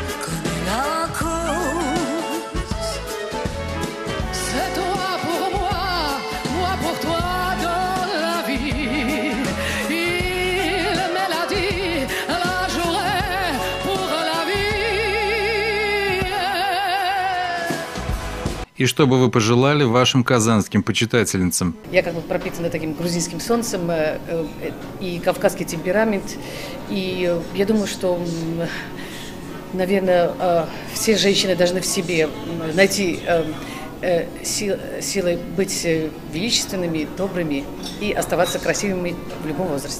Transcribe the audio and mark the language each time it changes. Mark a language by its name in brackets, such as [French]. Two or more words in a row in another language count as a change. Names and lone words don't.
[French] connais la cause. C'est toi pour moi pour toi dans la vie. Il me l'a dit, la journée pour la vie. [Russian] И что бы вы пожелали вашим казанским почитательницам? Я как бы пропитана таким грузинским солнцем и кавказский темперамент. И я думаю, что, наверное, все женщины должны в себе найти силы быть величественными, добрыми и оставаться красивыми в любом возрасте.